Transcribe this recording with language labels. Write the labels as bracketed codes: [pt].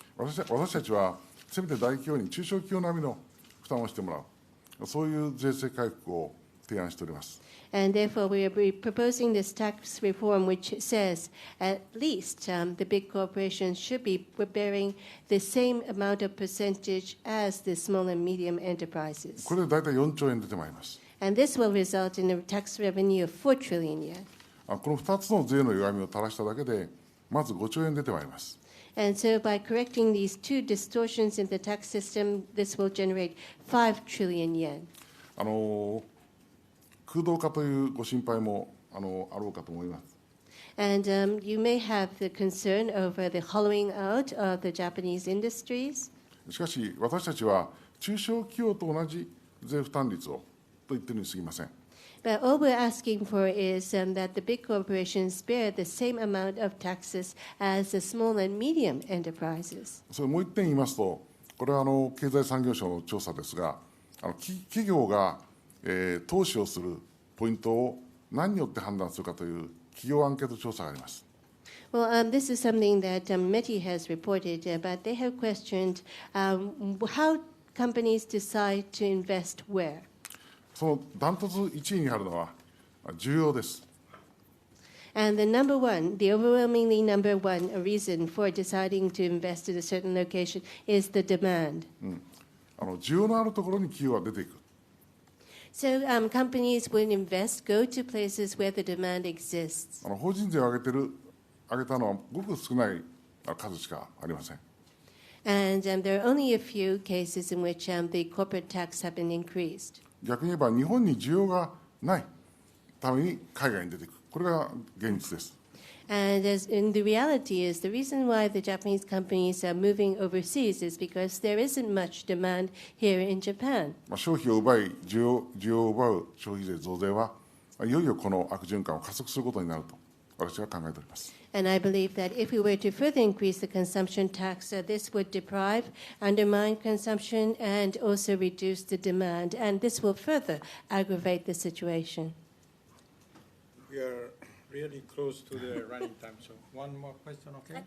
[ja] 私たちはせめて大企業に中小企業並みの負担をしてもらう、そういう税制改革を提案しております。 [en] And therefore, we are proposing this tax reform, which says at least the big corporations should be bearing the same amount of percentage as the small and medium enterprises. [ja] これで大体4兆円出てまいります。 [en] And this will result in a tax revenue of 4 trillion yen. [ja] この2つの税の歪みを垂らしただけで、まず5兆円出てまいります。 [en] And so by correcting these two distortions in the tax system, this will generate 5 trillion yen. [ja] 空洞化というご心配もあろうかと思います。 [en] And you may have the concern over the hollowing out of the Japanese industries. [ja] しかし、私たちは中小企業と同じ税負担率をと言っているに過ぎません。 [en] But all we're asking for is that the big corporations bear the same amount of taxes as the small and medium enterprises. [ja] それもう一点言いますと、これは経済産業省の調査ですが、企業が投資をするポイントを何によって判断するかという企業アンケート調査があります。 [en] Well, this is something that METI has reported, but they have questioned how companies decide to invest where. [ja] そのダントツ1位にあるのは需要です。 [en] And the overwhelmingly number one reason for deciding to invest in a certain location is the demand. [ja] 需要のあるところに企業は出ていく。 [en] So companies will go to places where the demand exists. [ja] 法人税を上げたのはごく少ない数しかありません。 [en] And there are only a few cases in which the corporate tax have been increased. [ja] 逆に言えば日本に需要がないために海外に出ていく。これが現実です。 [en] And the reality is the reason why the Japanese companies are moving overseas is because there isn't much demand here in Japan. [ja] 消費を奪い需要を奪う消費税増税はいよいよこの悪循環を加速することになると私は考えております。 [en] And I believe that if we were to further increase the consumption tax, this would undermine consumption, and also reduce the demand, and this will further aggravate the situation. We are really close to the running time, so one more question, okay?